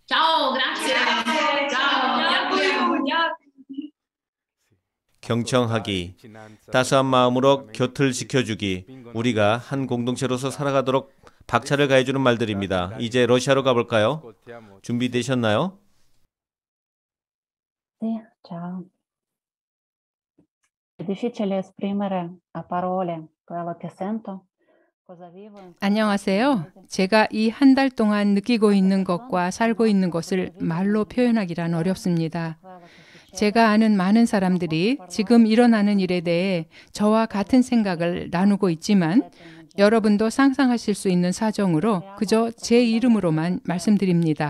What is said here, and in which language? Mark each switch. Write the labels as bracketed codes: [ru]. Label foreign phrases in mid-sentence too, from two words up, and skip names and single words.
[ko] 경청하기, 따스한 마음으로 곁을 지켜주기, 우리가 한 공동체로서 살아가도록 박차를 가해주는 말들입니다. 이제 러시아로 가볼까요? 준비되셨나요? [it] Sì, ciao. È difficile esprimere a parole quello che sento, cosa vivo in [ko] 안녕하세요. 제가 이 한 달 동안 느끼고 있는 것과 살고 있는 것을 말로 표현하기란 어렵습니다. 제가 아는 많은 사람들이 지금 일어나는 일에 대해 저와 같은 생각을 나누고 있지만 여러분도 상상하실 수 있는 사정으로 그저 제 이름으로만 말씀드립니다.